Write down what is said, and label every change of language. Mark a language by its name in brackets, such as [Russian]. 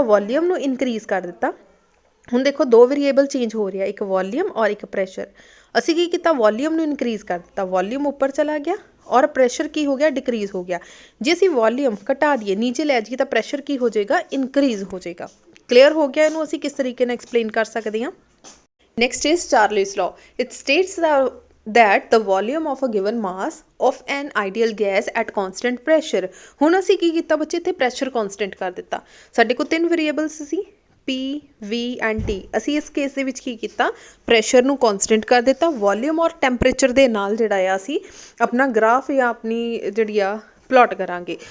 [Punjabi] Volume ਨੂੰ increase ਕਰ ਦਿੱਤਾ। ਹੁਣ ਦੇਖੋ ਦੋ ਵੇਰੀਏਬਲ ਚੇਂਜ ਹੋ ਰਿਹਾ, ਇੱਕ ਵੋਲੀਅਮ ਔਰ ਇੱਕ ਪ੍ਰੈਸ਼ਰ। ਅਸੀਂ ਕੀ ਕੀਤਾ? ਵੋਲੀਅਮ ਨੂੰ ਇਨਕਰੀਜ਼ ਕਰ ਦਿੱਤਾ, ਵੋਲੀਅਮ ਉੱਪਰ ਚਲਾ ਗਿਆ ਔਰ ਪ੍ਰੈਸ਼ਰ ਕੀ ਹੋ ਗਿਆ, ਡਿਕਰੀਜ਼ ਹੋ ਗਿਆ। ਜੇ ਅਸੀਂ ਵੋਲੀਅਮ ਘਟਾ ਦਈਏ, ਨੀਚੇ ਲੈ ਜਾਈਏ, ਤਾਂ ਪ੍ਰੈਸ਼ਰ ਕੀ ਹੋ ਜਾਏਗਾ, ਇਨਕਰੀਜ਼ ਹੋ ਜਾਏਗਾ। ਕਲੀਅਰ ਹੋ ਗਿਆ? ਇਹਨੂੰ ਅਸੀਂ ਕਿਸ ਤਰੀਕੇ ਨਾਲ ਐਕਸਪਲੇਨ ਕਰ ਸਕਦੇ ਹਾਂ। [English] Next is Charles law. It states that the volume of a given mass of an ideal gas at constant pressure। [Punjabi] ਹੁਣ ਅਸੀਂ ਕੀ ਕੀਤਾ ਬੱਚੇ, ਇੱਥੇ ਪ੍ਰੈਸ਼ਰ ਕਨਸਟੈਂਟ ਕਰ ਦਿੱਤਾ। ਸਾਡੇ ਕੋਲ 3 variables ਸੀ, P, V and T। ਅਸੀਂ ਇਸ ਕੇਸ ਦੇ ਵਿੱਚ ਕੀ ਕੀਤਾ, ਪ੍ਰੈਸ਼ਰ ਨੂੰ ਕਨਸਟੈਂਟ ਕਰ ਦਿੱਤਾ। ਵੋਲੀਅਮ ਔਰ ਟੈਂਪਰੇਚਰ ਦੇ ਨਾਲ ਜਿਹੜਾ ਆ ਅਸੀਂ ਆਪਣਾ ਗ੍ਰਾਫ ਜਾਂ ਆਪਣੀ ਜਿਹੜੀ ਆ ਪਲਾਟ ਕਰਾਂਗੇ।